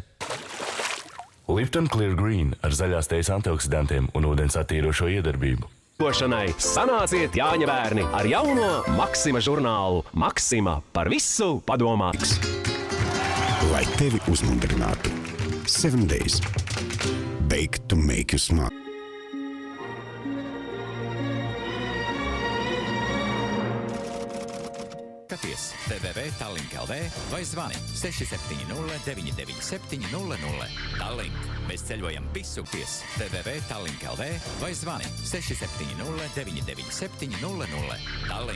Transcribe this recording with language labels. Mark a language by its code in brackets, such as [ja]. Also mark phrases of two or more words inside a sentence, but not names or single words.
[lv] Lipton Clear Green ar zaļās tejas antioksidantiem un ūdens attīrošo iedarbību. Sanāciet Jāņa bērni ar jauno Maksima žurnālu. Maksima par visu padomā. Lai tevi uzmundrinātu. [en] 7 days. Bake to make you smile. [lv] Skaties www.tallink.lv vai zvani 670 997 Tallink. Mēs ceļojam visu ties www.tallink.lv vai zvani 670 997 Tallink.